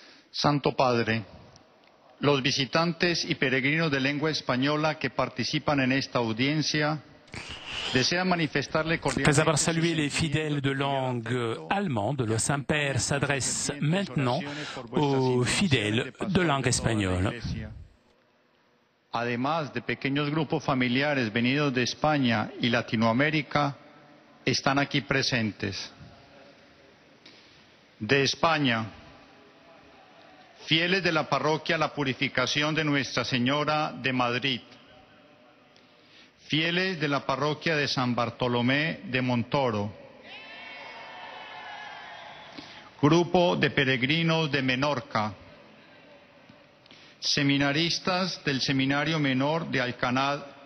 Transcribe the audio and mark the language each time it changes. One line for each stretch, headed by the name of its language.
Spanish: Santo Padre, los visitantes y peregrinos de lengua española que participan en esta audiencia desean manifestarle cordialmente.
French: Après avoir salué les fidèles de langue allemande, le Saint-Père s'adresse maintenant aux fidèles de langue espagnole.
Spanish: Además de pequeños grupos familiares venidos de España y Latinoamérica, están aquí presentes. De España, fieles de la parroquia La Purificación de Nuestra Señora de Madrid, fieles de la parroquia de San Bartolomé de Montoro, grupo de peregrinos de Menorca, seminaristas del Seminario Menor de Alcanar